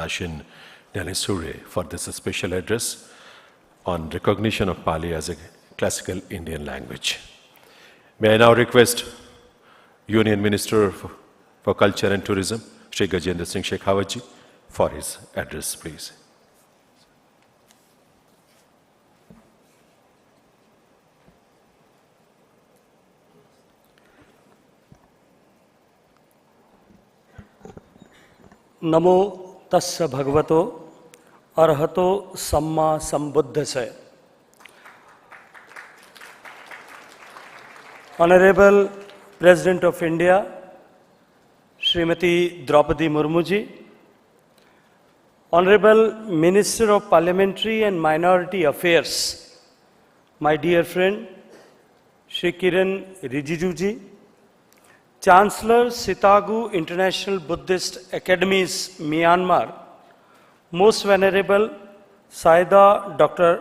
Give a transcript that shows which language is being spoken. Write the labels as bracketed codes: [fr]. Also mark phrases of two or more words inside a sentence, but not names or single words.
[en] Ashin Gyanesure, for this special address on recognition of Pali as a classical Indian language. May I now request Union Minister for Culture and Tourism, Shri Gajendra Singh Shekhawat ji, for his address, please. [pi] नमो तस्य भगवतो अरहतो सम्मा संबुद्धस्य. [en] Honorable President of India, Smt Droupadi Murmu ji, Honorable Minister of Parliamentary and Minority Affairs, my dear friend, Shri Kiran Rijiju ji, Chancellor Sitagu International Buddhist Academies, Myanmar, Most Venerable Saida Dr.